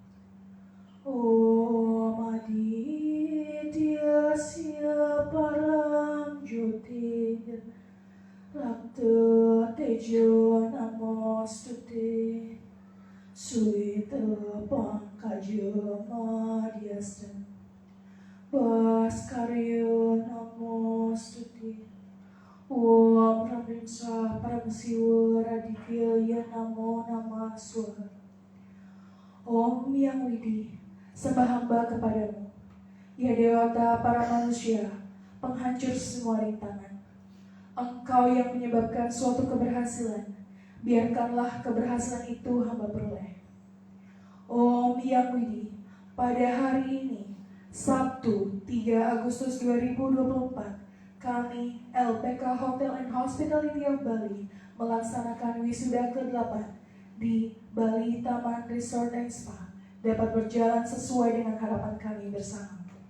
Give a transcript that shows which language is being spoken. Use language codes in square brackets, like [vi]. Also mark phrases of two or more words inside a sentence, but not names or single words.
[sa] Om Aditya Param Jyotir Rakta Tejo Namostute Suita Pankaja Madhyastam Bhaskarya Namostute Om Ramrimsa Paramasiwa Raditya Namo Namah Swaha. [id] Om Yang Widi, sembah hamba kepadamu, ya Dewata para manusia, penghancur semua rintangan. Engkau yang menyebabkan suatu keberhasilan, biarkanlah keberhasilan itu hamba peroleh. Om Yang Widi, pada hari ini, Sabtu 3 Agustus 2024, kami LPK Hotel and Hospitality of Bali melaksanakan wisuda ke-8 di Bali Taman Resort and Spa dapat berjalan sesuai dengan harapan kami bersama.